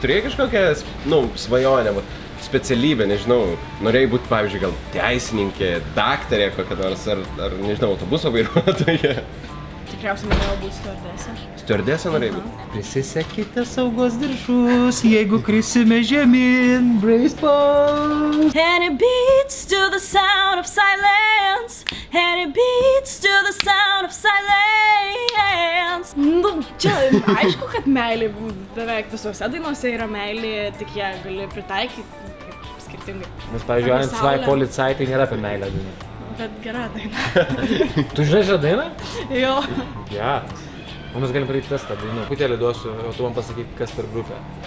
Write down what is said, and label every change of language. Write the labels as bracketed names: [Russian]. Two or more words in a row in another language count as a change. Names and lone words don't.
[Lithuanian] Turėjai kažkokią, svajonę, specialybę, nežinau, norėjai būti, pavyzdžiui, gal teisininkė, daktarė kokia nors, ar nežinau, autobuso vairuotoja. Tikriausiai norėjau būti stiuardesė. Stiuardesė norėjai būti? Prisisekite saugos diržus, jeigu krisime žemyn, [English] brace pose. And it beats to the sound of silence. And it beats to the sound of silence. [Lithuanian] Nu, čia aišku, kad meilė beveik visose dainuose yra meilė, tik ją gali pritaikyti skirtingai. Nes, pavyzdžiui, ant svai policai tai nėra apie meilę daina. Bet gera daina. Tu žinai šią dainą? Jo. Ja. O mes galim padaryti testą dainų. Putėlį duosiu, o tu man pasakyk, kas per grupę.